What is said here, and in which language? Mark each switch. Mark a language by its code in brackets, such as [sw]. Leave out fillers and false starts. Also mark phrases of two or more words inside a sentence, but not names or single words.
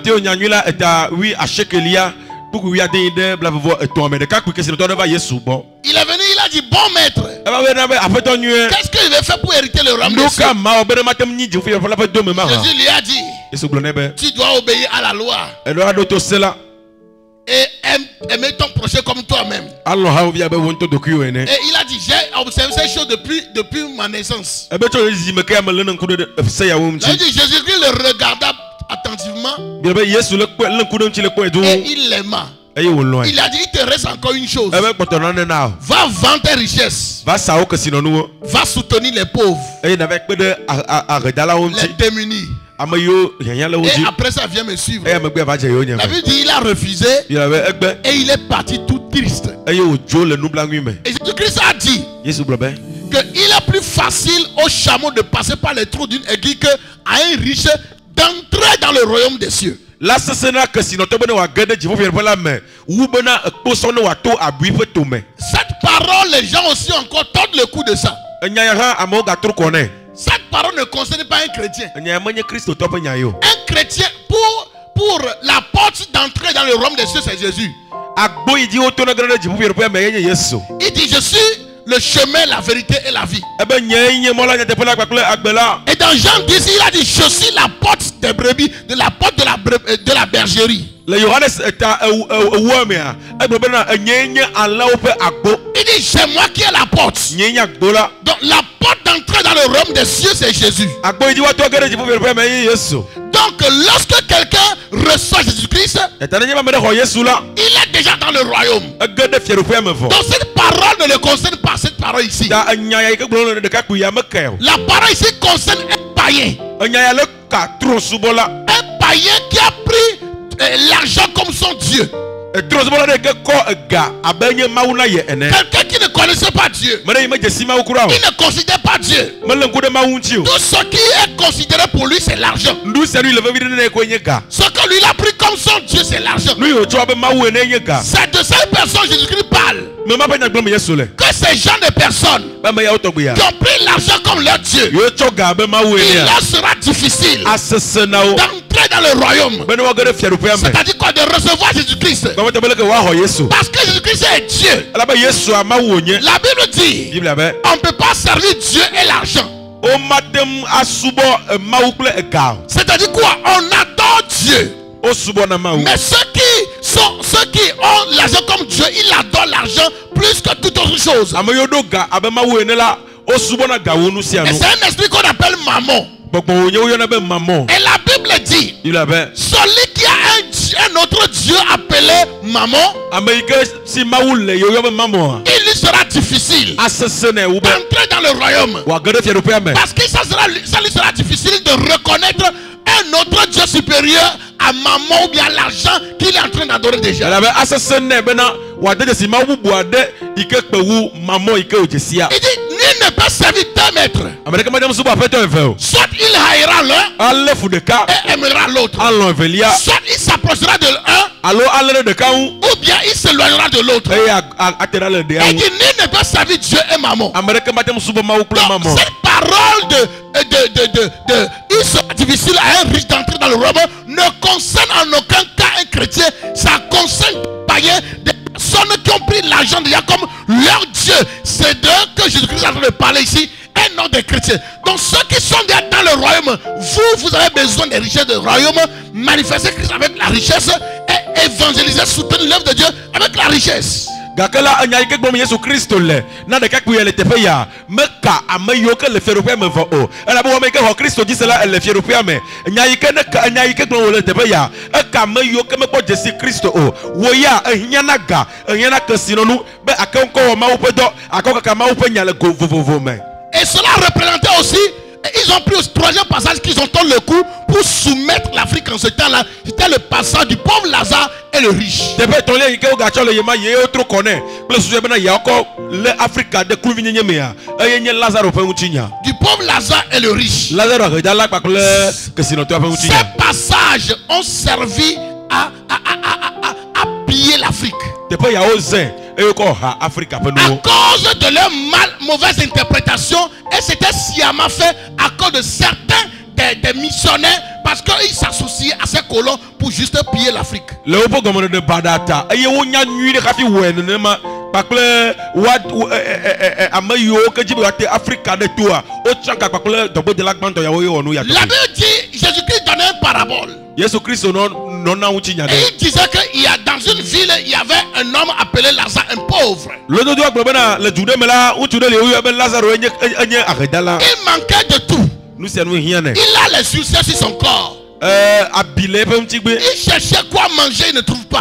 [fr] Il est venu, il a dit bon maître, qu'est-ce que je vais faire pour hériter le royaume des cieux? Jésus lui a dit, tu dois obéir à la loi et aimer ton prochain comme toi-même. [ee] alɔ ha wo bi abe wo ŋutɔ ɖokui wo ene. [fr] Et il a dit, j'ai observé ces choses depuis ma naissance. [ee] ebe tso ezi me ke ame le ne ŋku ɖe seyawo [fr] Il a [ee] ŋuti. [fr] dit, Jésus-Christ le regarda attentivement [ee] bi be Yesu le ŋku ɖe ŋuti le kpɔe do. [fr] et il l'aima. [ee] eye wo lɔe. [fr] Il a dit, il te reste encore une chose. [ee] ebe kpɔtɔ nane na o. [fr] Va vendre tes richesses. [ee] va sa wo kesinɔnuwo. [fr] Va soutenir les pauvres, [ee] eye nava kpe ɖe ahedalawo [fr] les [ee] ŋuti. [fr] démunis. [ee] ame yiwo hiãhiã le wo [fr] Et [ee] dzi. [fr] après ça, viens me suivre. [ee] eye megbe va dze yewo nye [fr] La [ee] me. [fr] Bible dit, il a refusé [ee] yina be egbe. [fr] et il est parti tout triste. [ee] eye wòdzo le nublanui me. [fr] Et Jésus-Christ a dit [ee] Yesu gblɔ be. [fr] qu'il est plus facile au chameau de passer par les trous d'une aiguille qu'à un riche d'entrer dans le royaume des cieux. [ee] la sesena kesinɔtɔ be ne wòage ɖe dziƒofiaɖeƒe la me wu bena ekposɔ ne wòato abui ƒe tome. [fr] Cette parole, les gens aussi encore tordent le cou de ça. [ee] enya ya hã amewo gatro kɔ nɛ. [fr] Cette parole ne concerne pas un chrétien. [ee] enya ya menye kristotɔ ƒe nya yi o. [fr] Un chrétien, pour la porte d'entrée dans le royaume des cieux, c'est Jésus. [ee] agbo yi dzi wotona ge ɖe dziƒofiaɖeƒea me yenye Yesu. [fr] Il dit, je suis le chemin, la vérité et la vie. [ee] ebe nye nye mɔ la nyateƒe la kpakple agbe la. [fr] Et dans Jean 10, il a dit, je suis la porte des brebis, de la porte de la bergerie. [ee] le Yohanes eta ewua mea egblɔ bena enye nye alẽwo ƒe agbo. [fr] Il dit, c'est moi qui ai la porte. [ee] nye nye agbo la. [fr] Donc la porte d'entrée dans le royaume des cieux, c'est Jésus. [ee] agbo yi dzi woato ge ɖe dziƒofiaɖeƒea me yenye Yesu. [fr] Donc lorsque quelqu'un reçoit Jésus-Christ, [ee] eta ne nye be ame ɖe xɔ Yesu la. [fr] il est déjà dans le royaume. [ee] ege ɖe fiaɖoƒea me vɔ. [fr] Donc cette parole ne le concerne pas, cette parole ici. [ee] ta enya ya yi ke gblɔ le ɖekakpui ya me kae o. [fr] La parole ici concerne un païen. [ee] enya ya le ka trosubɔla. [fr] Un païen qui a pris l'argent comme son Dieu. [ee] trosubɔla ɖe ke kɔ ega abe nye mawu na ye ene. [fr] Quelqu'un qui ne connaissait pas Dieu. [ee] me ɖe yi me dze si mawu kura o. [fr] Il ne considère pas Dieu. [ee] mele ŋku ɖe mawu ŋuti o. [fr] Tout ce qui est considéré pour lui, c'est l'argent. [ee] nu sia nu yi le vevi ɖe ne koe nye ga. [fr] Ce que lui il a pris comme son Dieu, c'est l'argent. [ee] nu yi wòtsɔ abe mawu ene nye ga. [fr] C'est de cette personne Jésus-Christ parle. [ee] me ma ƒe nyagblɔm Yesu le. [fr] Que ces gens de personnes [ee] be ame yawo tɔgbi [fr] qui [ee] ya. [fr] ont pris l'argent comme leur Dieu, [ee] yewo tsɔ ga abe mawu [fr] il [ee] enea. [fr] leur sera difficile [ee] asese na wo. [fr] d'entrer dans le royaume. [ee] be ne woage ɖe fiaɖoƒea me. [fr] C'est-à-dire quoi? De recevoir Jésus-Christ. [ee] gbɔmɔtɔ be leke woaxɔ Yesu. [fr] Parce que Jésus-Christ est Dieu. [ee] elabe Yesua mawu wònye. [fr] La Bible dit, [ee] biblia be. [fr] on ne peut pas servir Dieu et l'argent. [ee] womate ŋu asubɔ mawu kple ega o. [fr] C'est-à-dire quoi? On adore Dieu. [ee] wosubɔna mawu. [fr] Mais ceux qui ont l'argent comme Dieu, ils adorent l'argent plus que toute autre chose. [ee] ame yiwo ɖo ga abe mawu ene la wosubɔna gawo nu sia [fr] Et [ee] nu. [fr] c'est un esprit qu'on appelle mammon. [ee] gbɔgbɔ wònye woyɔna be mamɔ. [fr] Et la Bible dit, [ee] biblia be. [fr] celui qui a un autre Dieu appelé mammon, [ee] ame yi ke si mawu le yewo yɔ be mamɔa. [fr] il lui sera difficile [ee] asese na ewu be. [fr] d'entrer dans le royaume. [ee] wòage ɖe fiaɖoƒea me. [fr] Parce que ça lui sera difficile de reconnaître un autre Dieu supérieur à maman ou bien à l'argent qu'il est en train d'adorer déjà. [ee] elabe asese nɛ bena wòade dzesi mawu bubu aɖe yi ke kpe wu mamɔ yi ke wòdze sia. [fr] Il dit, nul ne peut servir deux maîtres. [ee] ame ɖeke mate ŋu subɔ aƒetɔ eve o. [fr] Soit il haïra l'un [ee] alé fu ɖeka. [fr] et aimera l'autre. [ee] alɔ evelia. [fr] Soit il s'approchera de l'un [ee] alo alé ɖe ɖeka ŋu. [fr] ou bien il s'éloignera de l'autre. [ee] eye ate ɖa le ɖea [fr] Il [ee] ŋu. [fr] dit, nul ne peut servir Dieu et maman. [ee] ame ɖeke mate ŋu subɔ mawu kple [fr] Donc, [ee] mamɔ. [fr] cette parole il sera difficile à un riche d'entrer dans le royaume ne concerne en aucun cas un chrétien. Ça concerne des païens, des personnes qui ont pris l'argent déjà comme leur Dieu. C'est d'eux que Jésus-Christ est en train de parler ici, et non des chrétiens. Donc ceux qui sont déjà dans le royaume, vous avez besoin des richesses du royaume, manifester Christ avec la richesse et évangéliser, soutenir l'œuvre de Dieu avec la richesse. [ee] gake la enya yi ke gblɔm Yesu Kristo le na ɖekakpui ya le teƒe ya meka ame yiwo ke le fiaɖoƒea me vɔ o elabe wɔme yi ke xɔ Kristo dzi se la ele fiaɖoƒea me enya yi ke gblɔm wòle le teƒe ya eka ame yiwo ke mekpɔ dzesi Kristo o wo ya ehiã na ga ehiã na kesinɔnu be ake ŋkɔ wɔ mawu ƒe dɔ akɔ kaka mawu ƒe nya le go vovovo me. [fr] Et cela représentait aussi, ils ont pris au troisième passage qu'ils ont tordu le cou pour soumettre l'Afrique en ce temps-là. C'était le passage du pauvre Lazare et le riche. [ee] teƒe etɔ̃lia yi ke wogatsɔ le yema yewo tro kɔ nɛ kple susu bena yeakɔ le Afrika de kluvi nyenye mea eye nye Lazaro ƒe ŋutinya. [fr] Du pauvre Lazare et le riche. [ee] Lazaro ahedala kpakple kesinɔtɔa ƒe ŋutinya. [fr] Ces passages ont servi à piller l'Afrique. [ee] teƒe yawo zẽ eye kɔ ha Afrika ƒe [fr] À [ee] nuwo. [fr] cause de leur mauvaise interprétation, et c'était sciemment fait à cause de certains des missionnaires, parce qu'ils s'associaient à ces colons pour juste piller l'Afrique. [ee] le woƒe gɔmeɖeɖe baɖa ta eye wonya nyui ɖe hafi wɔe nenema kpakple ame yiwo ke dzi be woate Afrika ɖe toa wotsã ka kpakple dɔgbedela gbãtɔ yawo ye wɔ nu ya [fr] La Bible dit, Jésus-Christ donnait une parabole. [ee] Yesu Kristo nɔna ŋuti nya [fr] Et [ee] ɖe. [fr] il disait qu'il y a dans une ville, il y avait un homme appelé Lazare, un pauvre. Il manquait de tout. Il a les ulcères sur son corps. Il cherchait quoi manger, il ne trouve pas.